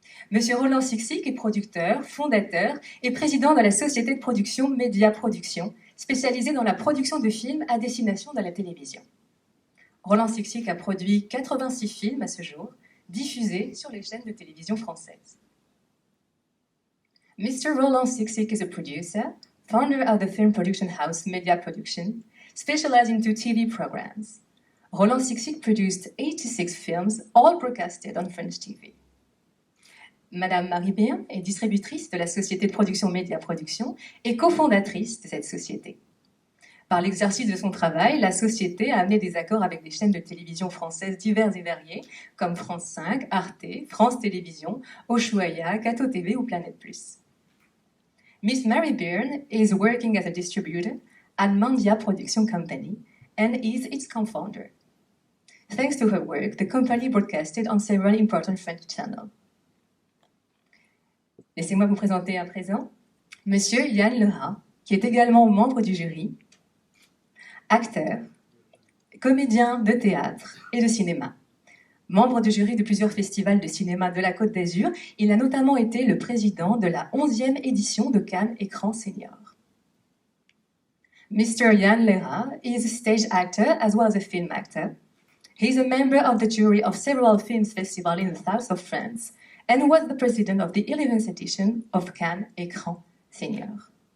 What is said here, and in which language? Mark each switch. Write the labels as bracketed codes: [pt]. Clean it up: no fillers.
[fr] Monsieur Roland Sixic est producteur, fondateur et président de la société de production Média Production, spécialisée dans la production de films à destination de la télévision. Roland Sixic a produit 86 films à ce jour, diffusés sur les chaînes de télévision françaises. [en] Mr. Roland Sixic is a producer, founder of the film production house Média Production, specializing into TV programs. Roland Sixic produced 86 films, all broadcasted on French TV. [fr] Madame Marie Beard est distributrice de la société de production Média Production et cofondatrice de cette société. Par l'exercice de son travail, la société a amené des accords avec des chaînes de télévision françaises diverses et variées, comme France 5, Arte, France Télévisions, Ushuaïa, Kato TV ou Planète Plus. [en] Miss Marie Beard is working as a distributor at Mandia Production Company and is its co-founder. Thanks to her work, the company broadcasted on several important French channels. [fr] Laissez-moi vous présenter à présent Monsieur Yann Lerat, qui est également membre du jury, acteur, comédien de théâtre et de cinéma. Membre du jury de plusieurs festivals de cinéma de la Côte d'Azur, il a notamment été le président de la 11e édition de Cannes Écran Senior. [en] Mr. Yann Lerat is a stage actor as well as a film actor. He is a member of the jury of several film festivals in the south of France and was the president of the 11th edition of Cannes Écran Senior.